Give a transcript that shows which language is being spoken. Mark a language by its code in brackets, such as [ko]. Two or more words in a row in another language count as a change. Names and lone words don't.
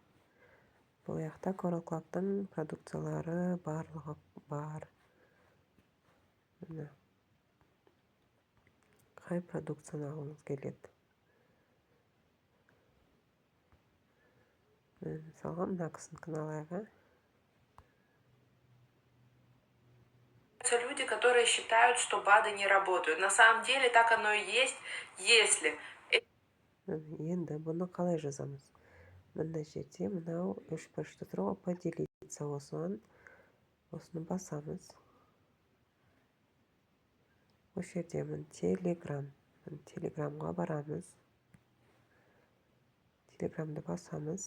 [kk] Бұл яқта Corel Club'тың продукциялары барлығы бар. Міне. Қай продукцияны алғыңыз келеді? Мысалға мына кісінікін алайық. [ru] Люди, которые считают, что БАДы не работают. На самом деле так оно и есть, если... [kk] Енді бұны қалай жазамыз? Мына жерде мынау үш бұрышты тұр ғой, поделиться, осыны басамыз. Осы жерде Telegram. Телеграмға барамыз. Телеграмды басамыз.